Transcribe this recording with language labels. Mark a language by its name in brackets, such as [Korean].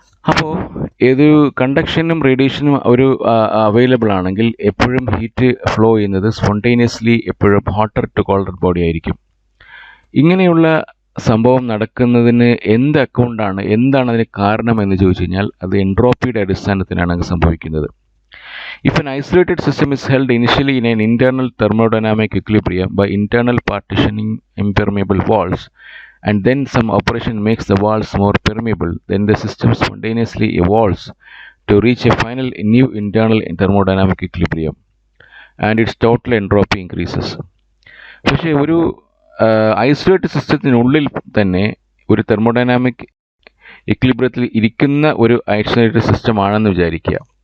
[Malayalam] അപ്പോൾ ഏത് കണ്ടക്ഷനും റേഡിയേഷനും അവൈലബിൾ ആണെങ്കിൽ എപ്പോഴും ഹീറ്റ് ഫ്ലോ ചെയ്യുന്നത് സ്പോണ്ടേനിയസ്ലി എപ്പോഴും ഹോട്ടർ ടു കോൾഡർ ബോഡി ആയിരിക്കും. ഇങ്ങനെയുള്ള സംഭവം നടക്കുന്നതിന് എന്താണ് അതിന് കാരണം എന്ന് ചോദിച്ചു കഴിഞ്ഞാൽ അത് എൻട്രോപ്പിയുടെ അടിസ്ഥാനത്തിലാണ് സംഭവിക്കുന്നത്. [English] If an isolated system is held initially in an internal thermodynamic equilibrium by internal partitioning impermeable walls, and then some operation makes the walls more permeable, then the system spontaneously evolves to reach a final new internal thermodynamic equilibrium, and its total entropy increases. [Malayalam] പക്ഷേ ഒരു isolated സിസ്റ്റത്തിനുള്ളിൽ തന്നെ ഒരു thermodynamic ഇക്വിലിബ്രിയത്തിൽ ഇരിക്കുന്ന ഒരു isolated system ആണെന്ന് വിചാരിക്കുക.